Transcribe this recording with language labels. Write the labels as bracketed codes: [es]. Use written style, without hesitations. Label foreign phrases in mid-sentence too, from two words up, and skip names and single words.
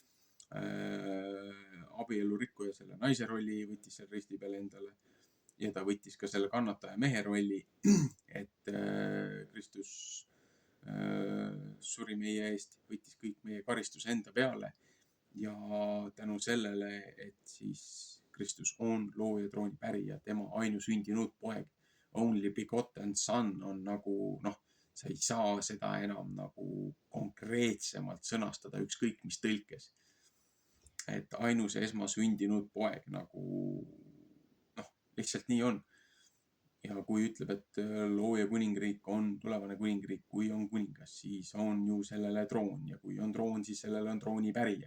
[et] abielu rikkuja, selle naise rolli, võttis selle risti peale endale ja ta võttis ka selle kannataja mehe rolli, et Kristus suri meie eest, võttis kõik meie karistuse enda peale ja tänu sellele, et siis Kristus on looja trooni pärija, tema ainusündinud poeg, [en] only begotten son [et] on nagu, sa ei saa seda enam nagu konkreetsemalt sõnastada ükskõik mis tõlkes. Et ainus esmasündinud poeg nagu, lihtsalt nii on. Ja kui ütleb, et looja kuningriik on tulevane kuningriik, kui on kuningas, siis on ju sellele troon ja kui on troon, siis sellele on trooni pärija.